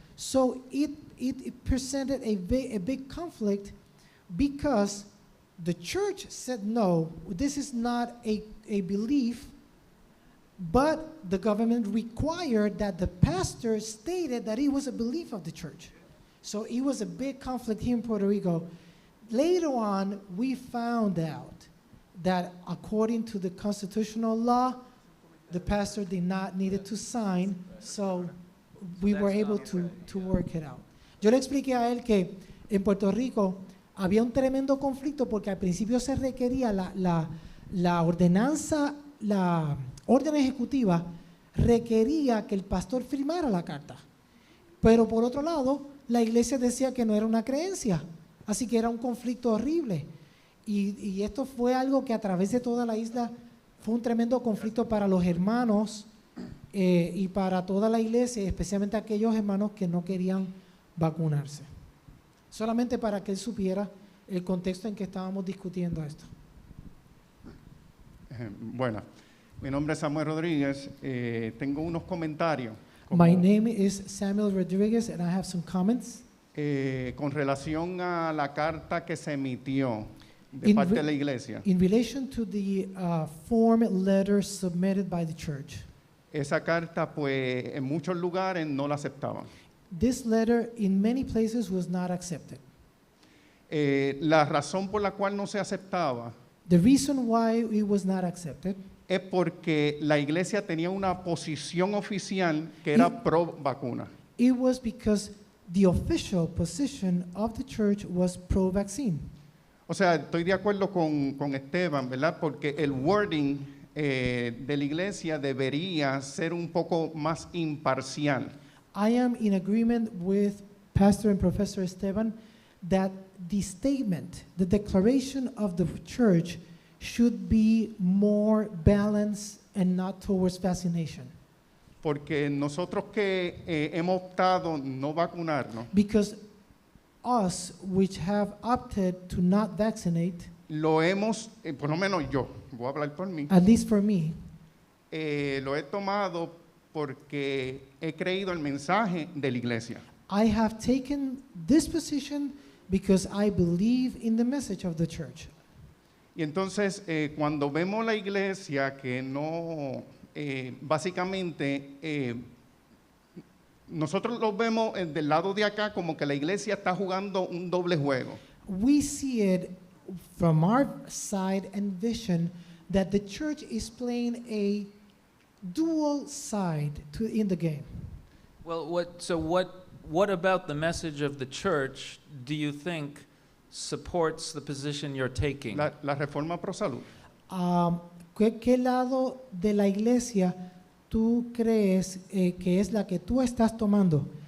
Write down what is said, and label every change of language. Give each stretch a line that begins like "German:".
English: So it presented a big conflict because the church said, no, this is not a belief, but the government required that the pastor stated that it was a belief of the church. So it was a big conflict here in Puerto Rico. Later on, we found out that according to the constitutional law, the pastor did not need to sign, so we were able to work it out.
Spanish: Yo le expliqué a él que en Puerto Rico había un tremendo conflicto porque al principio se requería la ordenanza, la orden ejecutiva requería que el pastor firmara la carta. Pero por otro lado, la iglesia decía que no era una creencia, así que era un conflicto horrible. Y esto fue algo que a través de toda la isla fue un tremendo conflicto para los hermanos y para toda la iglesia, especialmente aquellos hermanos que no querían vacunarse. Solamente para que él supiera el contexto en que estábamos discutiendo esto. Bueno, mi nombre es Samuel Rodríguez. Tengo unos comentarios
English: My name is Samuel Rodriguez and I have some comments.
Spanish: con relación a la carta que se emitió de parte de la iglesia.
English: In relation to the form letter submitted by the church.
Spanish: Esa carta, pues, en muchos lugares no la aceptaban.
English: This letter in many places was not accepted.
Spanish: La razón por la cual no se aceptaba
English: The reason why it was not accepted
Spanish: es porque la iglesia tenía una posición oficial que era pro vacuna.
English: it was because the official position of the church was pro-vaccine.
Spanish: O sea, estoy de acuerdo con Esteban, ¿verdad? Porque el wording de la iglesia debería ser un poco más imparcial.
English: I am in agreement with Pastor and Professor Esteban that the statement, the declaration of the church should be more balanced and not towards vaccination.
Spanish: Porque nosotros que hemos optado no vacunarnos,
English: Because us, which have opted to not vaccinate,
Spanish: lo hemos, por lo menos yo, voy a hablar por mí,
English: at least for me,
Spanish: lo he tomado porque he creído el mensaje de la iglesia.
English: I have taken this position because I believe in the message of the church.
Spanish: Y entonces, cuando vemos la iglesia que no, básicamente, nosotros lo vemos del lado de acá como que la iglesia está jugando un doble juego.
English: We see it from our side and vision that the church is playing a dual side in the game. Well, what about the message of the church do you think supports the position you're taking?
Spanish: La reforma pro salud. ¿Qué lado de la iglesia tú crees que es la que tú estás tomando?